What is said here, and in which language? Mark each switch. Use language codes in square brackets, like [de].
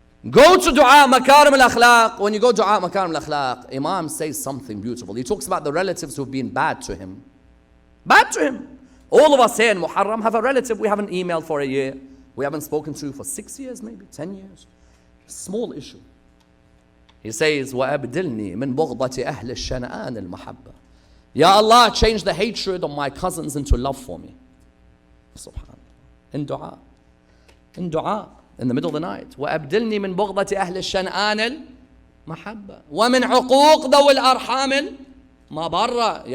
[en] Go to dua makarim al-akhlaq. When you go to dua makarim al-akhlaq, Imam says something beautiful. He talks about the relatives who've been bad to him. Bad to him. All of us here in Muharram have a relative we haven't emailed for a year. We haven't spoken to for 6 years, maybe 10 years. Small issue. He says, [ar] وَأَبْدِلْنِي مِنْ بُغْضَةِ أَهْلِ الشَّنَآنِ الْمَحَبَّةِ. [en] Ya Allah, change the hatred of my cousins into love for me. Subhanallah. In dua. In dua. In the middle of the night. [ar] وَأَبْدِلْنِي مِنْ بُغْضَةِ أَهْلِ الشَّنَآنِ الْمَحَبَّةِ وَمِنْ عُقُوقِ ذَوِ الْأَرْحَامِ الْمَبَرَّةِ.